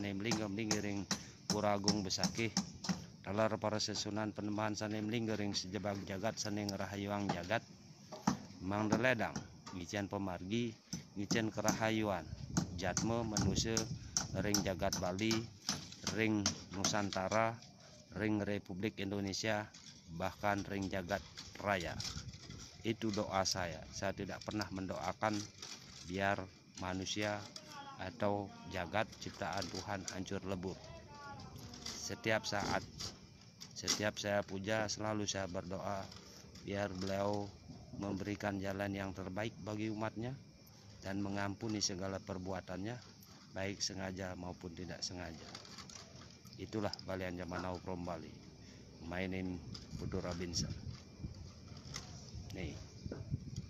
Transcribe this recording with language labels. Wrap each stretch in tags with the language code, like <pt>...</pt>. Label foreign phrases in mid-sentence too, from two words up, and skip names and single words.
<ban>mlingga-mlinggi ring puragung besakih dalar para sesunan penembahan sane mlingga ring sejebak jagat sane ngerahayuang jagat mangdeledang ngicen pemargi ngicen kerahayuan Jatme, Manuse, ring jagat Bali, ring Nusantara, ring Republik Indonesia, bahkan ring jagat raya.</ban> <id>Itu doa saya. Saya tidak pernah mendoakan biar manusia atau jagat ciptaan Tuhan hancur lebur. Setiap saat, setiap saya puja, selalu saya berdoa biar beliau memberikan jalan yang terbaik bagi umatnya dan mengampuni segala perbuatannya, baik sengaja maupun tidak sengaja. Itulah Balian Jamanau</id> <en>from Bali. My name Putu Robinson.</en> <id>Nih.</id>